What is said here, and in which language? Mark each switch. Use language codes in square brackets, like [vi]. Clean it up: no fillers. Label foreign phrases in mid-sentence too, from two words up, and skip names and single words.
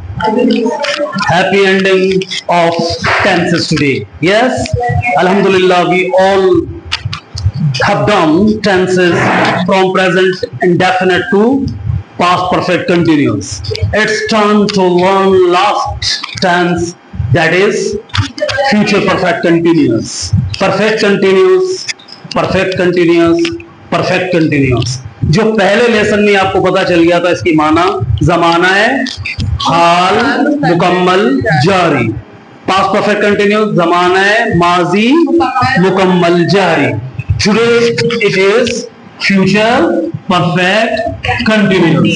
[en] Happy ending of tenses today. Yes, Alhamdulillah, we all have done tenses from present indefinite to past perfect continuous. It's time to learn last tense, that is future perfect continuous. Perfect continuous, perfect continuous, perfect continuous. [ur] جو پہلے لیسن میں آپ کو پتا چل گیا تھا، اس کی معنی زمانہ ہے حال مکمل جاری. [en] past perfect continuous [ur] زمانہ ہے ماضی مکمل جاری. [en] today it is future perfect continuous.